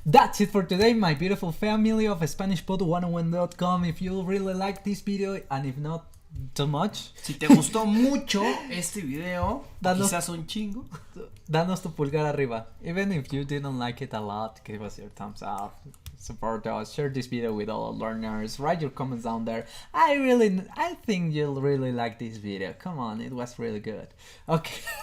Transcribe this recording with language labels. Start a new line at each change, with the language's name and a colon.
English: That's it for today, my beautiful family of SpanishPod101.com. If you really like this video, and if not too much,
Spanish: Si te gustó mucho este video, Danos- quizás un chingo. danos tu pulgar arriba.
English: Even if you didn't like it a lot, give us your thumbs up. Support us. Share this video with all learners. Write your comments down there. I think you'll really like this video. Come on, it was really good. Okay.